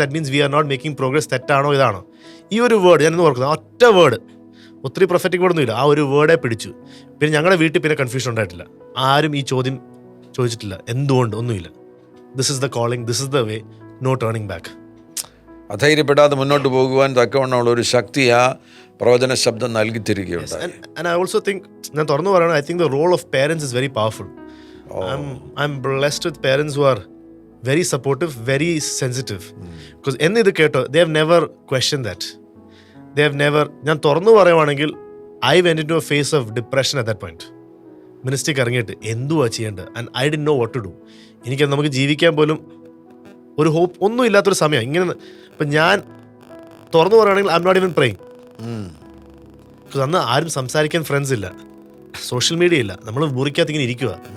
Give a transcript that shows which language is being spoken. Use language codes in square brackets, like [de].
[en] That means we are not making progress. [ml] തെറ്റാണോ ഇതാണോ? ഈ ഒരു വേർഡ് ഞാനിന്ന് ഓർക്കുന്നത്, ഒറ്റ വേർഡ്, ഒത്തിരി പ്രൊഫറ്റിക് വേർഡൊന്നും ഇല്ല, ആ ഒരു വേർഡേ പിടിച്ചു. പിന്നെ ഞങ്ങളുടെ വീട്ടിൽ പിന്നെ കൺഫ്യൂഷൻ ഉണ്ടായിട്ടില്ല, ആരും ഈ ചോദ്യം ചോദിച്ചിട്ടില്ല, എന്തുകൊണ്ട്, ഒന്നുമില്ല. [en] This is the calling, this is the way, no turning back. [ml] അധൈര്യപ്പെടാതെ മുന്നോട്ട് പോകുവാൻ തക്കവണ്ണമുള്ള ഒരു ശക്തി ആ പ്രവചന ശബ്ദം നൽകി തരികയുണ്ടായി. [en] And I also think, [ml] ഞാൻ തുറന്നു പറയണം, [en] I think the role of parents is very powerful. I'm blessed with parents who are very supportive, very sensitive. Because [ml] ഇത് കേട്ടോ, [en] they have never questioned that. They have never, [ml] ഞാൻ തുറന്നു പറയുവാണെങ്കിൽ [en] I went into a phase of depression at that point. [ml] മിനിസ്ട്രിക്ക് ഇറങ്ങിയിട്ട് എന്തുവാ ചെയ്യേണ്ടത്, [en] And I did know what to do. [ml] എനിക്ക് നമുക്ക് ജീവിക്കാൻ പോലും ഒരു ഹോപ്പ് ഒന്നും ഇല്ലാത്തൊരു സമയം. ഇങ്ങനെ ഇപ്പം ഞാൻ തുറന്നു പറയുകയാണെങ്കിൽ [en] I am not even praying. [ml] അന്ന് ആരും സംസാരിക്കാൻ ഫ്രണ്ട്സ് ഇല്ല, സോഷ്യൽ മീഡിയ ഇല്ല, നമ്മൾ മുറിക്കകത്ത് ഇങ്ങനെ ഇരിക്കുക.